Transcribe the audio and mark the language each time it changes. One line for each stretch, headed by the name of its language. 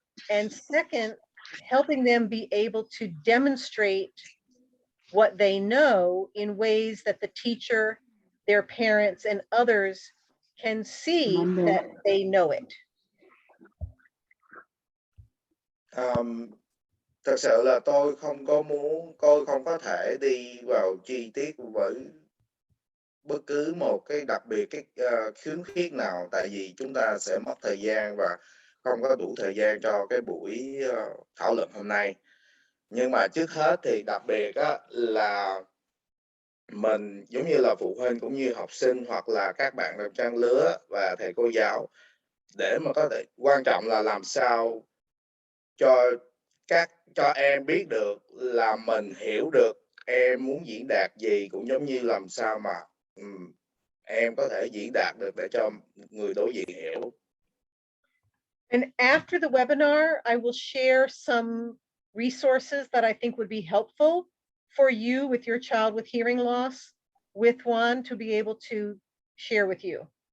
English: And second, helping them be able to demonstrate what they know in ways that the teacher, their parents, and others can see that they know it.
Vietnamese: Thật sự là tôi không có thể đi vào chi tiết với bất cứ một cái đặc biệt cái khiếm khuyết nào, tại vì chúng ta sẽ mất thời gian và không có đủ thời gian cho cái buổi thảo luận hôm nay. Nhưng mà trước hết thì đặc biệt là mình giống như là phụ huynh cũng như học sinh hoặc là các bạn đồng trang lứa và thầy cô giáo, để mà có thể quan trọng là làm sao cho em biết được là mình hiểu được em muốn diễn đạt gì, cũng giống như làm sao mà em có thể diễn đạt được để cho người đối diện hiểu.
English: And after the webinar, I will share some resources that I think would be helpful for you with your child with hearing loss, with one to be able to share with you.